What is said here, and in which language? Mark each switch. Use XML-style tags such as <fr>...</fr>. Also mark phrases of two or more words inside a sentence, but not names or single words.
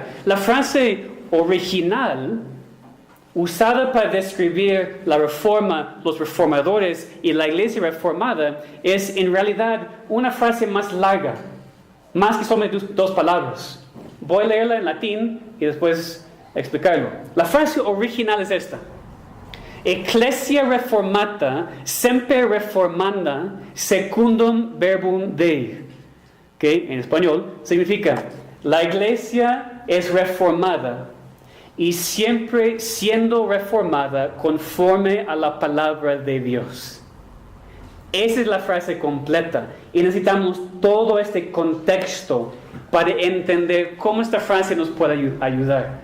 <es>La frase original usada para describir la reforma, los reformadores y la iglesia reformada, es en realidad una frase más larga, más que solamente 2 palabras. Voy a leerla en latín y después explicarlo. La frase original es esta:</es> <la>Ecclesia reformata semper reformanda secundum verbum Dei,</la> <es>que en español significa la iglesia es reformada y siempre siendo reformada conforme a la palabra de Dios. Esa es la frase completa. Y necesitamos todo este contexto para entender cómo esta frase nos puede ayudar.</es>